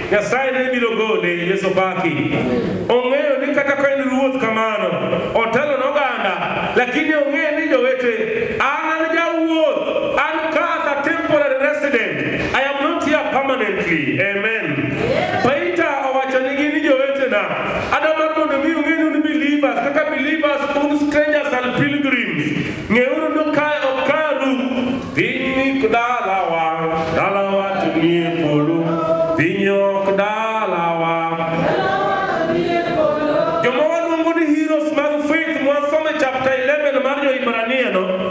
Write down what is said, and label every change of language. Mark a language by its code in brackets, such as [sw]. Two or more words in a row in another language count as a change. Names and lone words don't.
[luo] Nyasaye ne biro gole Yesu paki. Ong'eyo ni kata ka en ruoth kamano, otelo n'oganda, lakini ong'eyo ni jowete, an jawuoth, an ka [en] as a temporary resident. I am not here permanently. Amen. [luo] Paita owacho ni jowete na. Adamar mondo mi ung'eyo ni believers, kaka believers un [en] strangers and pilgrims. [luo] Ng'euru no kae okaru. Piny dalawa tumie polo. Piny ok dalawa. Joma waluongo ni heroes mag faith mwasome chapter 11 mar Jo-Ibrania no.